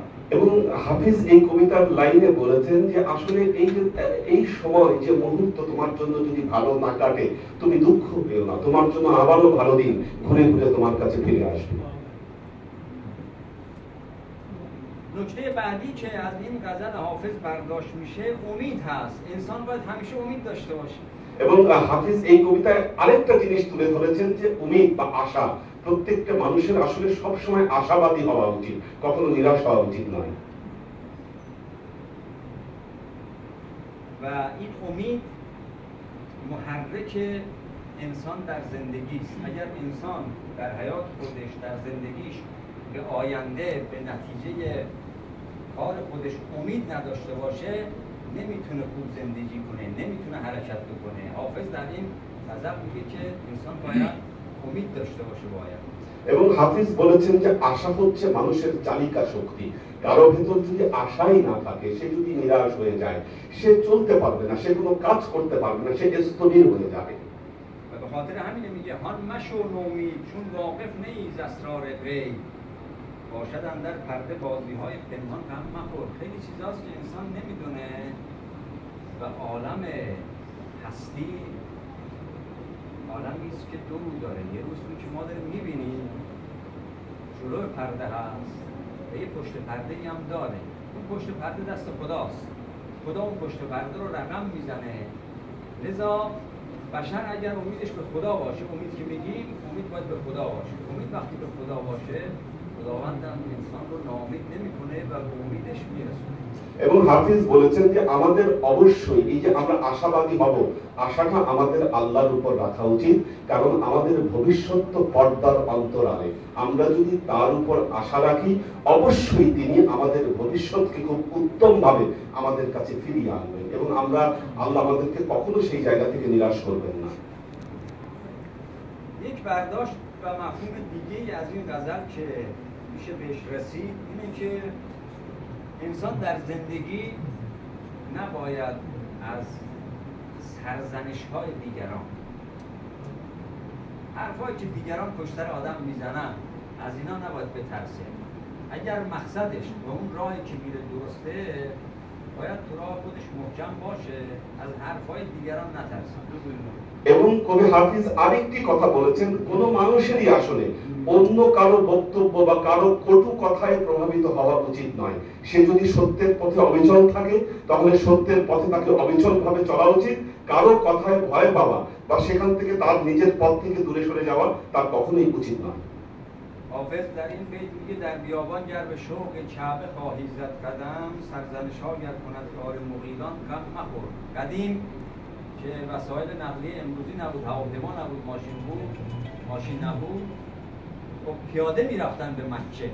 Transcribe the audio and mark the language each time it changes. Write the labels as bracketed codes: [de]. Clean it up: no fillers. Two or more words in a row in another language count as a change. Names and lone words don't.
[bn] এবং হাফিজ এই কবিতার লাইনে বলেছেন যে আসলে এই সময় যে মুহূর্ত তোমার জন্য যদি ভালো না কাটে তুমি দুঃখ পেও না, তোমার জন্য আবারও ভালো দিন ঘুরে ঘুরে তোমার কাছে ফিরে আসবে। [fa] نکته بعدی که از این غزل حافظ برداشت میشه امید هست. انسان باید همیشه امید داشته باشه। [bn] এবং হাফিজ এই কবিতায় আরেকটা জিনিস তুলে ধরেছেন যে উমিদ বা আশা, প্রত্যেকটা মানুষের আসলে সব সময় আশাবাদী হওয়া উচিত, কখনো নিরাশ হওয়া উচিত নয়। [fa] و این امید محرک انسان در زندگی است. اگر انسان در حیات خودش در زندگیش به آینده به نتیجه کار خودش امید نداشته باشه نمیتونه خوب زندگی کنه، نمیتونه حرکت بکنه. حافظ در این غزل میگه که انسان باید امید داشته باشه با آینده। [bn] এবং হাফিজ বলেছেন যে আশা হচ্ছে মানুষের চালিকা শক্তি। কারো ভেতর যদি আশাই না থাকে, সে যদি নিরাশ হয়ে যায়, সে চলতে পারবে না, সে কোনো কাজ করতে পারবে না, সে স্থবির হয়ে যাবে। [fa] و به خاطر همین میگه هان مشو نومید چون واقف نیز اسرار غیب، باشد اندر پرده بازی‌های پنهان غم مخور. خیلی چیزاست که انسان نمیدونه و عالم هستی عالمی است که دو رو داره. یه روز که ما داریم میبینیم جلوی پرده هست و یه پشت پرده هم داره. اون پشت پرده دست خداست، خدا اون پشت پرده رو رقم میزنه. لذا بشر اگر امیدش به خدا باشه، امید که میگیم امید باید به خدا باشه. امید وقتی به خدا باشه خداوند هم انسان رو ناامید نمیکنه و به امیدش میرسونه। [bn] এবং হাফিজ বলেছেন যে আমাদের অবশ্যই এই যে আমরা আশাবাদী হব, আশাটা আমাদের আল্লাহর উপর রাখা উচিত, কারণ আমাদের ভবিষ্যৎ তো পর্দার অন্তরালে। আমরা যদি তার উপর আশা রাখি অবশ্যই তিনি আমাদের ভবিষ্যৎকে খুব উত্তম ভাবে আমাদের কাছে ফিরিয়ে আনবেন এবং আল্লাহ আমাদেরকে কখনো সেই জায়গা থেকে নিরাশ করবেন না। [fa] یک برداشت و مفهوم دیگه از این غزل که میشه بهش رسید اینه که انسان در زندگی نباید از سرزنش‌های دیگران، حرفایی که دیگران پشت سر آدم میزنن، از اینا نباید بترسه. اگر مقصدش و اون راهی که میره درسته باید تو راه خودش محکم باشه، از حرفای دیگران نترسه। [bn] এবং কবি হাফিজ আরেকটি কথা বলেছেন, কোন মানুষেরই আসলে অন্য কারো বক্তব্য বা কারো কটু কথায় প্রভাবিত হওয়া উচিত নয়। সে যদি সত্যের পথে অবিচল থাকে তাহলে সত্যের পথে তাকে অবিচল ভাবে চলা উচিত। কারো কথায় ভয় পাওয়া বা সেখান থেকে তার নিজের পথ থেকে দূরে সরে যাওয়া তার কখনোই উচিত নয়। [fa] حافظ در این بیت میگه در بیابان گر به شوق کعبه خواهی زد قدم، سرزنش ها گر کند کار مغیلان غم مخور. قدیم که وسایل نقلیه امروزی نبود، هواپیما نبود، ماشین نبود، خب پیاده میرفتن به مکه.